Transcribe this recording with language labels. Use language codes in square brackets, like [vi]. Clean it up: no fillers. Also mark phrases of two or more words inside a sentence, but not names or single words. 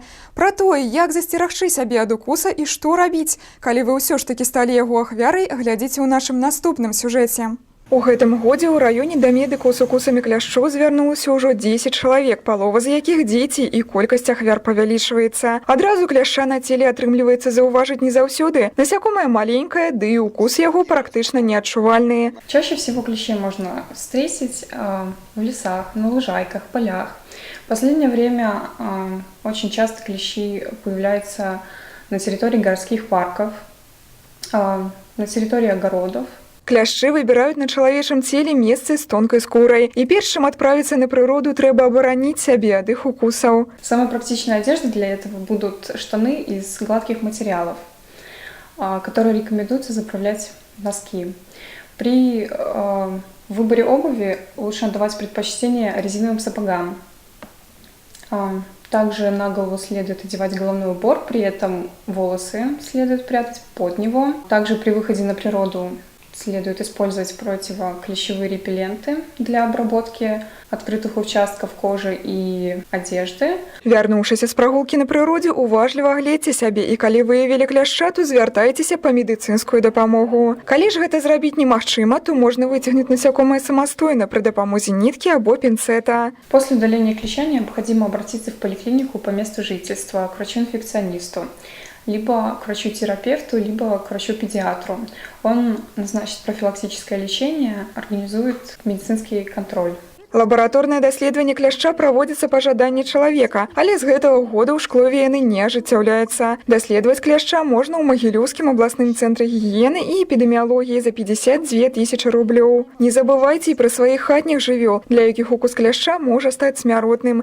[be] Пра тое, як засцерагчы сябе ад укуса і што рабіць, калі вы ўсё ж такі сталі яго ахвярай, глядзіце ў нашым наступным сюжэце. У гэтым годзе ў раёне да медыкаў з укусамі кляшчоў звярнулася ўжо 10 чалавек, палова з якіх дзеці, і колькасць ахвяр павялічваецца. Адразу кляшча на целе атрымліваецца заўважыць не заўсёды. Насякомае маленькае, ды і укус яго практычна неадчувальны. [ru] Чаще всего клещей можно встретить в лесах, на лужайках, полях. В последнее время очень часто клещи появляются на территории городских парков, на территории огородов. [be] Кляшчы выбіраюць на чалавечым целе месцы з тонкай скурай. І перш чым адправіцца на прыроду, трэба абараніць сябе ад іх укусаў. [ru] Самая практичная одежда для этого будут штаны из гладких материалов, которые рекомендуется заправлять в носки. При выборе обуви лучше отдавать предпочтение резиновым сапогам. Также на голову следует одевать головной убор, при этом волосы следует прятать под него. Также при выходе на природу следует использовать противоклещевые репелленты для обработки открытых участков кожи и одежды. [be] Вярнуўшыся з прагулкі на прыродзе, уважліва гледзьце сябе, і калі выявілі кляшча, то звяртайцеся па медыцынскую дапамогу. Калі ж гэта зрабіць немагчыма, то можна выцягнуць насякомае самастойна пры дапамозе ніткі або пінцэта. [ru] После удаления клеща необходимо обратиться в поликлинику по месту жительства к врачу-инфекционисту, либо к врачу-терапевту, либо к врачу-педиатру. Он назначит профилактическое лечение, организует медицинский контроль. [be] Лабараторнае даследаванне кляшча праводзіцца па жаданні чалавека, але з гэтага года ў шклове яны не ажыццяўляецца. Даследаваць кляшча можна ў Магілёўскім абласным цэнтры гігіены і эпідэміялогіі за 52 000 рублёў. Не забывайце і пра сваіх хатніх жывёл, для якіх укус кляшча можа стаць смяротным.